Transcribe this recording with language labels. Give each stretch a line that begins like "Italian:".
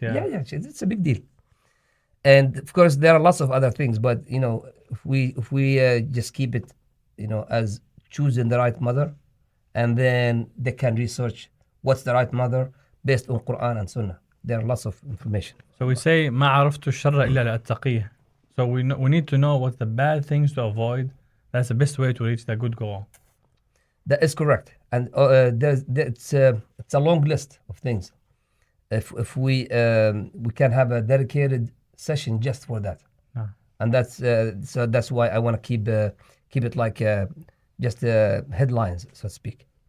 English: yeah, it's a big deal. And of course, there are lots of other things, but if we just keep it, as choosing the right mother, and then they can research what's the right mother based on Quran and Sunnah. There are lots of information. So we say
Arabic: ما عرفت الشر إلا لأتقيه.
English: So we need to know what's the bad things to avoid. That's the best way to reach the good goal. That is correct, and it's a long list of things. If we can have a dedicated session just for that, and that's why I want to keep it like just headlines, so to speak.